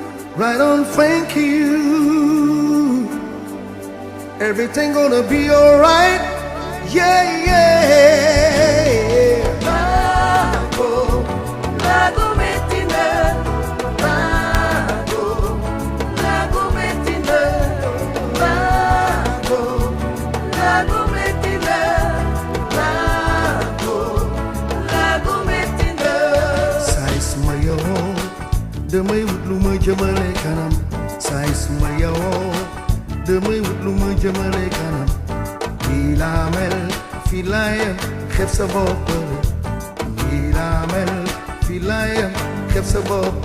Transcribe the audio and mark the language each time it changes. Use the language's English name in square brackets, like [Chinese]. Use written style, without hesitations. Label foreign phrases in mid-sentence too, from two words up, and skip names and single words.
[English] right on, thank you. Everything gonna be alright, yeah, yeah. [Wolof] Lago, Lago Metina, Lago, Lago Metina, Lago, Lago Metina, Lago, Lago Metina. Say suma yow, damay wut lu ma jëmale kanam. Say suma yow, damay wut lu ma jëmale kanam. Fii laa mel, fii laa yem, xeeb sa bopp. Fii laa mel, fii laa yem, xeeb sa bopp.